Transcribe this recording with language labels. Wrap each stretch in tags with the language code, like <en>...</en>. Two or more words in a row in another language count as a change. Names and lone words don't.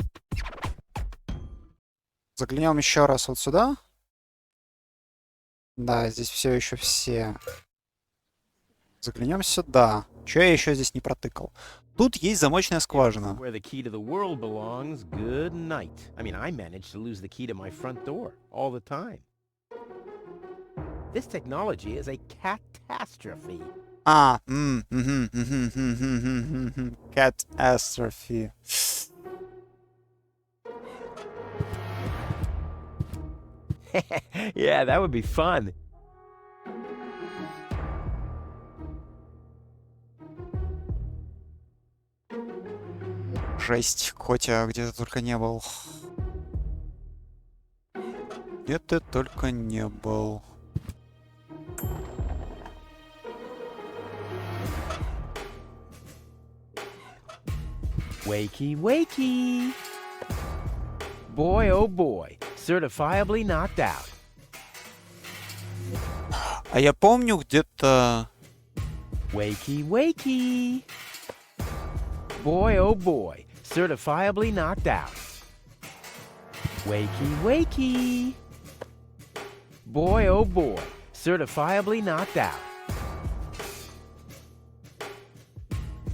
<ru>Заглянем еще раз вот сюда. Да, здесь все еще все. Заглянем сюда. Че я еще здесь не протыкал? Тут есть замочная скважина.</ru> <en>Where the key to the world belongs, good night. I mean, I managed to lose the key to my front door all the time. This technology is a catastrophe. Catastrophe. Yeah, that would be fun.</en> <ru>Жесть, Котя, где ты только не был. Где ты только не был.</ru> <en>Wakey, wakey. Boy, oh boy, certifiably knocked out.</en> <ru>А я помню где-то...</ru> <en>Wakey, wakey. Boy, oh boy, certifiably knocked out. Wakey, wakey. Boy, oh boy, certifiably knocked out.</en>